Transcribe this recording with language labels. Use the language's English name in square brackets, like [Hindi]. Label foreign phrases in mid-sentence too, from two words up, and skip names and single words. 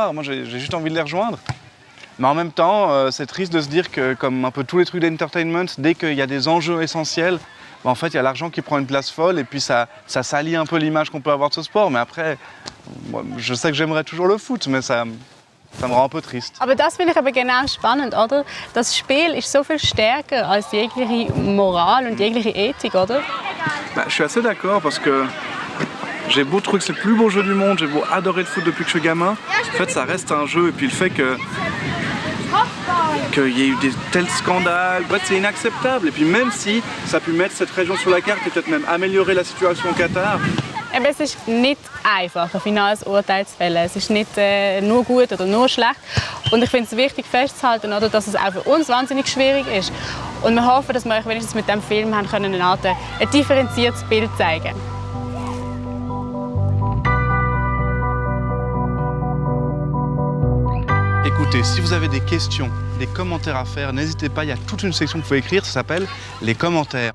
[French] Moi, j'ai juste envie de les rejoindre. Mais en même temps, c'est triste de se dire que, comme un peu tous les trucs d'entertainment, dès qu'il y a des enjeux essentiels, bah, en fait, il y a l'argent qui prend une place folle et puis ça salit un peu l'image qu'on peut avoir de ce sport. Mais après, moi, je sais que j'aimerais toujours le foot, mais ça me rend un peu triste. [German] Aber das finde ich aber genau spannend, oder? Das Spiel ist so viel stärker als jegliche Moral und jegliche Ethik, oder? [French] Bah, je suis assez d'accord parce que j'ai beau trouver que c'est le plus beau jeu du monde, j'ai beau adorer le foot depuis que je suis gamin. En fait, ça reste un jeu et puis le fait qu'il y ait eu des tels scandales, bref, c'est inacceptable. Et puis même si ça a pu mettre cette région sur la carte et peut-être même améliorer la situation au Qatar, [German] Eben, es ist nicht einfach, ein finales Urteil zu fällen. Es ist nicht nur gut oder nur schlecht. Und ich finde es wichtig festzuhalten, oder, dass es auch für uns wahnsinnig schwierig ist. Und wir hoffen, dass wir euch wenigstens mit diesem Film haben können, eine Art, ein differenziertes Bild zeigen. [French] Écoutez, si vous avez des questions, des commentaires à faire, n'hésitez pas, il y a toute une section que vous pouvez écrire, ça s'appelle les commentaires.